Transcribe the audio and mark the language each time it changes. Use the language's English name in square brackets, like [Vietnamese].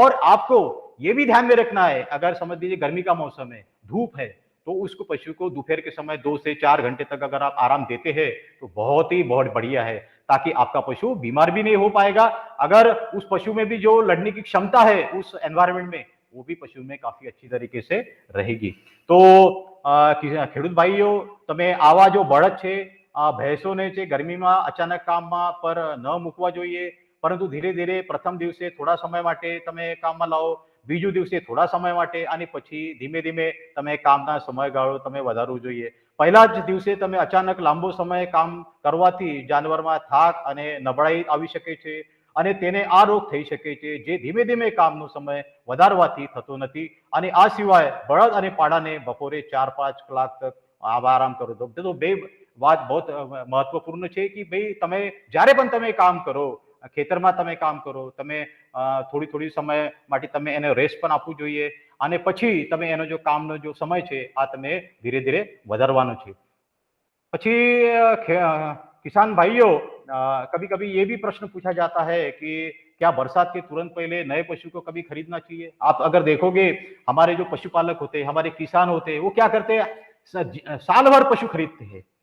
[Hindi] और आपको ये भी ध्यान में रखना है, अगर समझ लीजिए गर्मी का मौसम है, धूप है, तो उसको पशु को दोपहर के समय 2 से 4 घंटे तक अगर आप आराम देते हैं तो बहुत बढ़िया है, ताकि आपका पशु बीमार भी नहीं हो पाएगा। अगर उस पशु में भी जो लड़ने की क्षमता है उस एनवायरमेंट में, वो भी पशु में काफी अच्छी तरीके से रहेगी। [Gujarati] तो ખેડૂત ભાઈઓ, તમે આવા જો બળદ છે, ભેંસોને છે ગરમીમાં અચાનક કામમાં પર ન મૂકવા જોઈએ, પરંતુ ધીરે ધીરે પ્રથમ દિવસે થોડા સમય માટે તમે કામમાં લાવો, બીજું દિવસે થોડા સમય માટે, અને પછી ધીમે ધીમે તમે કામના સમયગાળો તમે વધારવો જોઈએ। પહેલા જ દિવસે તમે અચાનક લાંબો સમય કામ કરવાથી જાનવરમાં થાક અને નબળાઈ આવી શકે છે, અને તેને આ રોગ થઈ શકે છે, જે ધીમે ધીમે કામનો સમય વધારવાથી થતો નથી। અને આ સિવાય બળદ અને પાડાને બપોરે 4-5 કલાક તક આરામ કરો દો। તો બે વાત बहुत મહત્વપૂર્ણ છે કે ભાઈ તમે જ્યારે પણ તમે કામ કરો, ખેતરમાં તમે કામ કરો, તમે થોડી સમય માટે તમે એને રેસ્ટ પણ આપવું જોઈએ, અને પછી તમે એનો જો કામનો जो સમય છે આ તમે ધીરે ધીરે વધારવાનો છે। [Hindi] પછી किसान भाइयों, कभी कभी ये भी प्रश्न पूछा जाता है कि क्या बरसात के तुरंत पहले नए पशु को कभी खरीदना चाहिए। आप अगर देखोगे हमारे जो पशुपालक होते हैं, हमारे किसान होते हैं, वो क्या करते हैं, साल भर पशु खरीदते हैं।